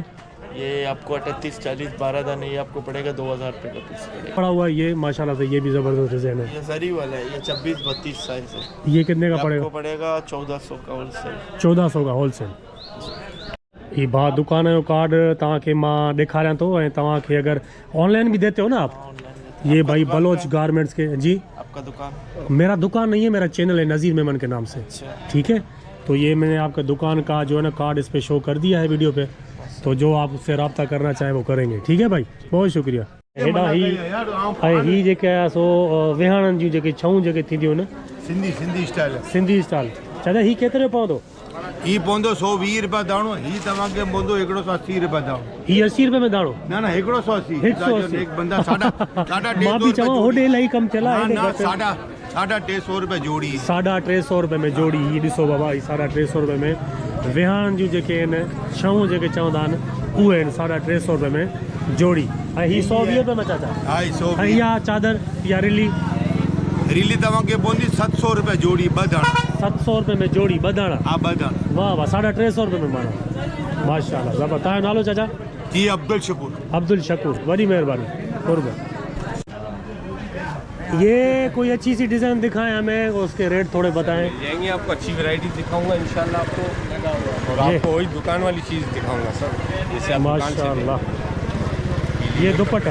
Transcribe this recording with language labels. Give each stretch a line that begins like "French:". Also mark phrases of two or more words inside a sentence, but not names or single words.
Urdu: یہ آپکو 38، 40 12 دانے یہ آپکو پڑے گا 2000 روپے کا پیس پڑے گا. پڑا ہوا ہے یہ ماشاءاللہ سے۔ یہ بھی زبردست ڈیزائن ہے. یہ زری والا ہے، یہ 26، 32 سائز ہے. یہ کتنے کا پڑے گا? آپکو پڑے گا 1400 کا ہول سیل. 1400 کا ہول سیل۔ یہ بات
Sindhi: दुकान जो कार्ड तव्हांखे मां ॾेखारियां थो ऐं तव्हांखे
Urdu: اگر آن لائن بھی دیتے ہو نا آپ? یہ بھائی بلوچ گارمنٹس کے جی. آپکا دکان? میرا دکان نہیں ہے، میرا چینل ہے نذیر میمن کے نام سے۔ ٹھیک ہے تو یہ میں نے آپکا دکان کا جو ہے نا کارڈ اس پہ شو کر دیا ہے ویڈیو پہ. تو جو آپ اس سے رابطہ کرنا چاہیں وہ کریں گے۔ ٹھیک ہے بھائی بہت شکریہ.
Sindhi: हेॾा ही जेके आहे सो विहाणनि जूं जेके छऊं जेके थींदियूं आहिनि सिंधी स्टाइल चाचा ही केतिरे पवंदो? ही पवंदो 120 रुपया दाणो। ही तव्हांखे पवंदो 180 रुपया दाणो। ही 80 रुपये में दाणो? न 180। 180
Urdu: ایک بندہ ساڑھا
Sindhi: मां भी चवां होॾे इलाही कमु
Urdu: چلا ہے.
Sindhi: 350 रुपये जोड़ी। 350 रुपये में जोड़ी। ही ॾिसो बाबा ही 350 रुपये में विहाण जूं जेके आहिनि छऊं जेके चवंदा आहिनि उहे आहिनि 350 रुपये में जोड़ी। ऐं ही 120 रुपये में चाचा? हा 120। ऐं इहा चादर या रिली तव्हांखे पवंदी 700 रुपये जोड़ी 2 दाणा। 700 रुपये में जोड़ी 2 दाणा? हा 2 दाणा। वाह वाह 350 रुपये में माना माशाल्लाह। ज़बरदस्त। तव्हांजो नालो चाचा? जी अब्दुल शकूर। अब्दुल शकूर,
Urdu: بڑی مہربانی, कुर्ब। یہ کوئی اچھی سی ڈیزائن دکھائیں ہمیں، اس کے ریٹ تھوڑے بتائیں. جائیں گے آپکو اچھی ورائٹی دکھاؤں گا انشاءاللہ آپکو، اور آپکو وہی دکان والی چیز دکھاؤں گا سر، جیسے آپ دکان سے ماشاءاللہ۔ یہ دوپٹہ